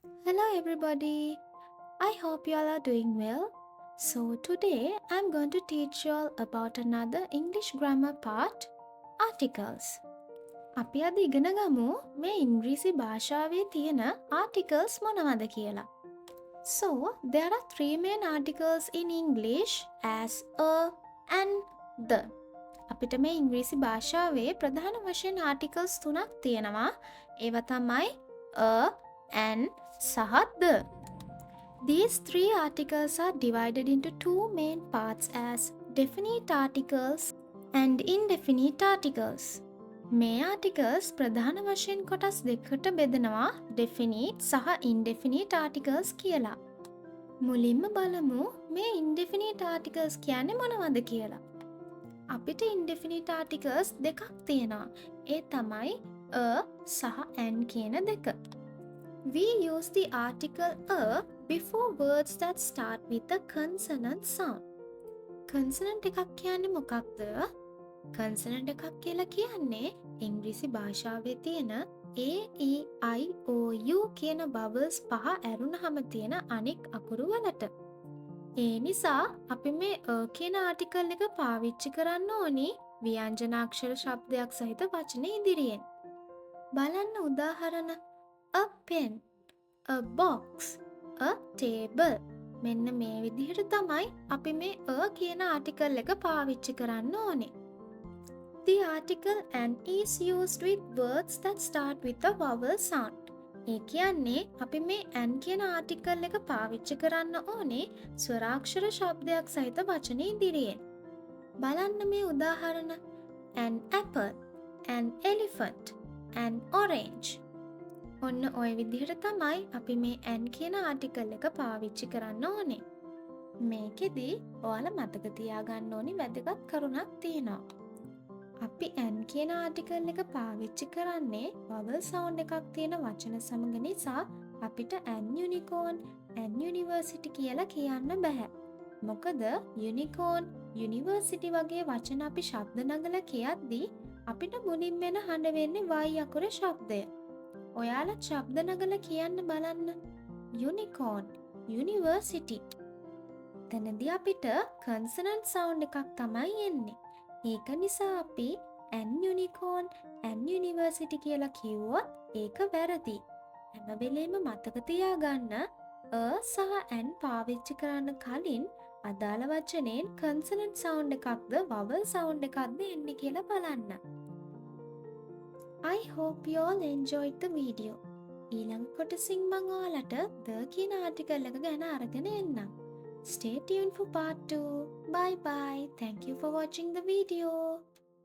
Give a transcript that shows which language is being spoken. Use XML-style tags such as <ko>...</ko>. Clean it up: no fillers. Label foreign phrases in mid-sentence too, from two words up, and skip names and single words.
<en>Hello everybody. I hope you all are doing well. So today I'm going to teach you all about another English grammar part, articles.</en> <si>අපි අද ඉගෙන ගමු මේ ඉංග්‍රීසි භාෂාවේ තියෙන articles මොනවද කියලා.</si> <en>So there are three main articles in English as a and the.</en> <si>අපිට මේ ඉංග්‍රීසි භාෂාවේ ප්‍රධාන වශයෙන් articles තුනක් තියෙනවා. ඒවා තමයි</si> <en>a and</en> <si>සහ the.</si> <en>These three articles are divided into two main parts as definite articles and indefinite articles.</en> <si>මේ articles ප්‍රධාන වශයෙන් කොටස් දෙකකට බෙදනවා definite සහ</si> <en>indefinite articles</en> <si>කියලා. මුලින්ම බලමු මේ</si> <en>indefinite articles</en> <si>කියන්නේ මොනවද කියලා. අපිට</si> <en>indefinite articles</en> <si>දෙකක් තියෙනවා. ඒ තමයි a සහ and කියන දෙක.</si> <en>We use the article a before words that start with a consonant sound.</en> <si>Consonant එකක් කියන්නේ මොකක්ද? Consonant එකක් කියලා කියන්නේ ඉංග්‍රීසි භාෂාවේ තියෙන a, e, i, o, u කියන vowels පහ ඇරුණහම තියෙන අනෙක් අකුරු වලට. ඒ නිසා අපි මේ a කියන article එක පාවිච්චි කරන්න ඕනි ව්‍යංජනාක්ෂර ශබ්දයක් සහිත වචන ඉදිරියෙන්. බලන්න උදාහරණ</si> <en>a pen, a box, a table.</en> <si>මෙන්න මේ විදිහට තමයි අපි මේ a කියන article එක පාවිච්චි කරන්න ඕනේ.</si> <en>The article an is used with words that start with a vowel sound.</en> <si>ඒ කියන්නේ අපි මේ an කියන article එක පාවිච්චි කරන්න ඕනේ ස්වරාක්ෂර ශබ්දයක් සහිත වචන ඉදිරියෙන්. බලන්න මේ උදාහරණ</si> <en>an apple, an elephant, an orange.</en> <si>ඔන්න ඔය විදිහට තමයි අපි මේ an කියන article එක පාවිච්චි කරන්න ඕනේ. මේකෙදි ඔයාලා මතක තියාගන්න ඕනි වැදගත් කරුණක් තියෙනවා. අපි an කියන article එක පාවිච්චි කරන්නේ</si> <en>vowel sound</en> <si>එකක් තියෙන වචන සමග නිසා අපිට</si> <en>an unicorn, an university</en> <si>කියලා කියන්න බෑ. මොකද</si> <en>unicorn, university</en> <si>වගේ වචන අපි ශබ්ද නගලා කියද්දී අපිට මුලින්ම එන හඬ වෙන්නේ y අකුරේ ශබ්දය. ඔයාලා ශබ්ද නගලා කියන්න බලන්න.</si> <en>unicorn, university.</en> <si>එතනදී අපිට</si> <en>consonant sound</en> <si>එකක් තමයි එන්නේ. ඒක නිසා අපි</si> <en>an unicorn, an university</en> <si>කියලා කිව්වොත් ඒක වැරදි. හැම වෙලේම මතක තියාගන්න a සහ an පාවිච්චි කරන්න කලින් අදාළ වචනයෙන්</si> <en>consonant sound</en> <si>එකක්ද</si> <en>vowel sound</en> <si>එකක්ද එන්නේ කියලා බලන්න.</si> <en>I hope you all enjoyed the video.</en> <si>ඊළඟ කොටසින් මම ඔයාලට the කියන article එක ගැන අරගෙන එන්නම්.</si> <en>Stay tuned for part 2. Bye bye. Thank you for watching the video.</en>